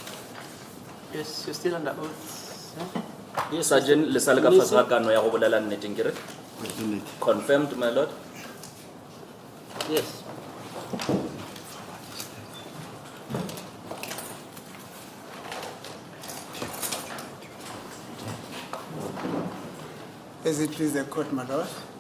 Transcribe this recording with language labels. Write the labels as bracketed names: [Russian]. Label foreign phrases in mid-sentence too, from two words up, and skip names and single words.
[English] Yes, you're still under oath. Yes, [Tswana] Sergeant, lesale ka fase ga kano ya go bolela nnete nkere? [English] Confirmed, my lord? Yes. As it please the court, my lord.